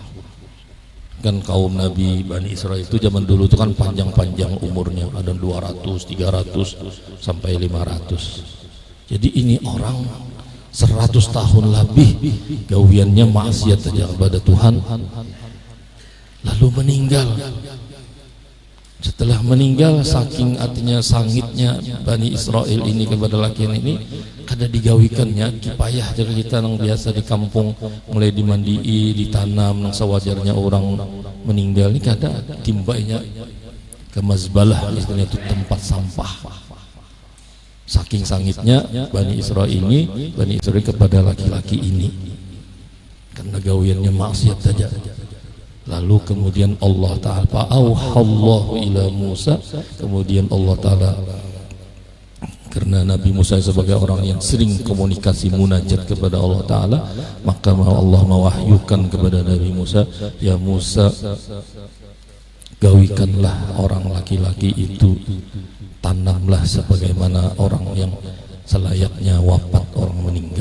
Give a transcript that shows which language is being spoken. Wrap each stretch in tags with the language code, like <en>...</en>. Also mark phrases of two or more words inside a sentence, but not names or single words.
<id>Kan kaum Nabi Bani Israel itu zaman dulu itu kan panjang-panjang umurnya, ada 200, 300 sampai 500.</id> <bjn>Jadi ini orang 100 tahun lebih gawiannya maksiat saja kepada Tuhan, lalu meninggal. Setelah meninggal, saking artinya sangitnya Bani Israel ini kepada laki ini, kada digawikannya kipayah jadi kita yang biasa di kampung mulai dimandii, ditanam yang sewajarnya orang meninggal ini kada timbainya ke mazbalah, istilahnya itu tempat sampah. Saking sangitnya Bani Israel kepada laki-laki ini, karena gawiannya maksiat saja.</bjn> <id>Lalu kemudian Allah Ta'ala</id> <ar>fa'auhallahu ila Musa,</ar> <id>kemudian Allah Ta'ala, karena Nabi Musa sebagai orang yang sering komunikasi munajat kepada Allah Ta'ala, maka Allah mewahyukan kepada Nabi Musa, ya Musa, gawikanlah orang laki-laki itu, tanamlah sebagaimana orang yang selayaknya wafat orang meninggal.</id>